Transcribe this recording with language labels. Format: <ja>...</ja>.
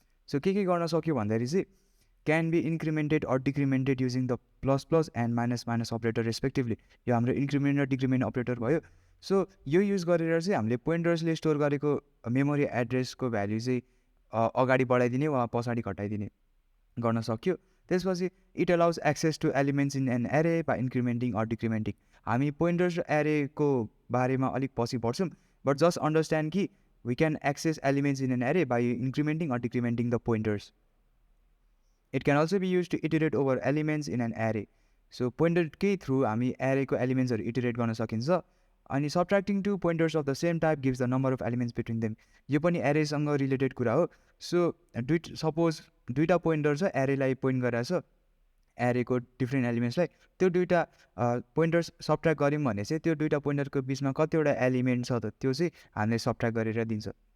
<ne>So के गर्न सक्यो भन्दाखेरि चाहिँ</ne> <en>Can be incremented or decremented using the plus plus and minus minus operator respectively.</en> <ne>यो हाम्रो इन्क्रिमेन्ट र डिक्रिमेन्ट अपरेटर भयो। सो यो युज गरेर चाहिँ हामीले पोइन्टर्सले स्टोर गरेको मेमोरी एड्रेसको भ्याल्यु चाहिँ अगाडि बढाइदिने वा पछाडि घटाइदिने गर्न सक्यो।</ne> <en>त्यसपछि it allows access to elements in an array by incrementing or decrementing.</en> <ne>हामी पोइन्टर्स र एरेको बारेमा अलिक पछि पढ्छौँ,</ne> <en>But just understand कि we can access elements in an array by incrementing or decrementing the pointers. It can also be used to iterate over elements in an array.</en> <ne>So pointer कै through हामी array को elements हरू iterate गर्न सकिन्छ।</ne> <en>अनि subtracting two pointers of the same type gives the number of elements between them.</en> <ne>यो पनि एरेसँग related कुरा हो। सो सपोज दुईवटा पोइन्टर छ, एरेलाई पोइन्ट गरेर छ एरेको डिफ्रेन्ट एलिमेन्ट्सलाई, त्यो दुईवटा पोइन्टर्स सब्ट्र्याक्ट गऱ्यौँ भने चाहिँ त्यो दुईवटा पोइन्टरको बिचमा कतिवटा एलिमेन्ट छ त त्यो चाहिँ हामीले सब्ट्र्याक्ट गरेर दिन्छ।</ne>